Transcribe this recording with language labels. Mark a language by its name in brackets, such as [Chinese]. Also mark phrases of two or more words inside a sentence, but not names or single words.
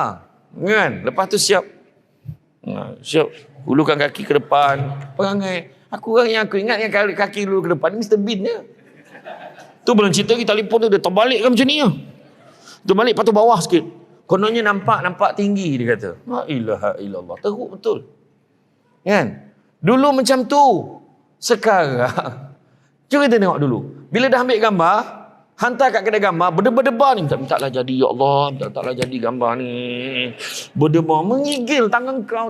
[Malay] Kan? Lepas tu siap. Hulurkan kaki ke depan. Perangai. Aku ingat yang kaki dulu ke depan ni Mr. Bean je. Tu belum cerita lagi telefon tu dia terbalik kan macam ni je. Terbalik lepas tu bawah sikit. Kononnya nampak tinggi dia kata. [Arabic] La ilaha illallah. [Malay] Teruk betul. Kan? Dulu macam tu. Sekarang. Cuba kita tengok dulu. Bila dah ambil gambar, hantar kat kedai gambar, berdebar-debar ni. Minta-mintalah jadi, [Arabic] ya Allah. [Malay] Minta-mintalah jadi gambar ni. Berdebar, mengigil tangan kau.